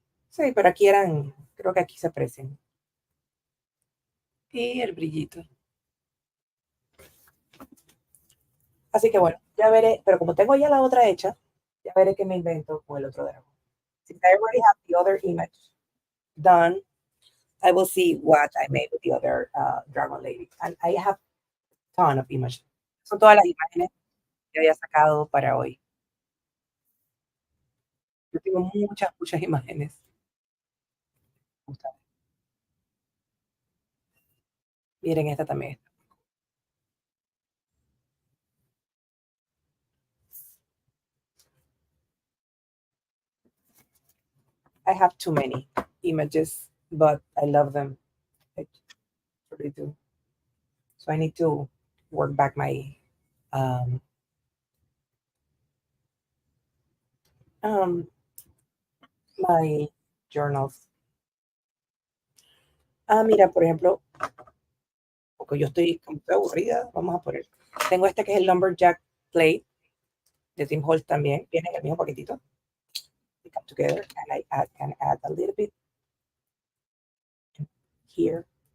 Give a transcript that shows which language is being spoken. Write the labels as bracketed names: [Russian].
[Spanish] Sí, pero aquí eran, creo que aquí se aprecian. Y el brillito. Así que bueno, ya veré, pero como tengo ya la otra hecha, ya veré qué me invento con el otro dragón. [English] Since I already have the other image done, I will see what I made with the other dragon lady. And I have a ton of images. [Spanish] Son todas las imágenes que había sacado para hoy. Yo tengo muchas imágenes. Miren esta también. [English] I have too many images, but I love them. I really do. So I need to work back my um, um, my journals. [Spanish] Mira, por ejemplo, porque yo estoy como que aburrida, vamos a poner. Tengo este que es el Lumberjack Plate de Tim Holtz también. Viene en el mismo paquetito. [English] They come together and I can add a little bit here.